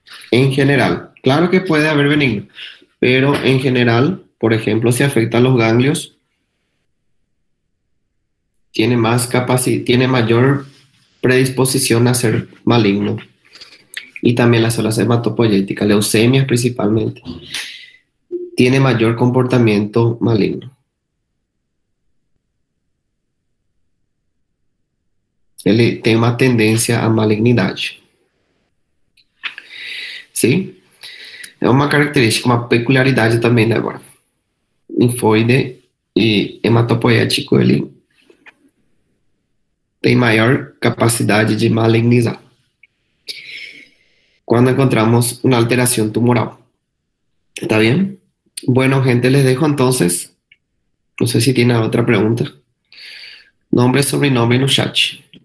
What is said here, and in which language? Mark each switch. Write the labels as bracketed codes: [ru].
[es] En general, claro que puede haber benigno, pero en general, por ejemplo, si afecta a los ganglios, tiene mayor predisposición a ser maligno. Y también las células hematopoyéticas, leucemias principalmente, tiene mayor comportamiento maligno. [pt] Ele tem uma tendência à malignidade. Sim? É uma característica, uma peculiaridade também, né, agora. Linfóide e hematopoético, ele tem maior capacidade de malignizar quando encontramos uma alteração tumoral. [es] ¿Está bien? Bueno, gente, les dejo entonces. No sé si tiene otra pregunta. Nombre, sobrenombre y Nushachi.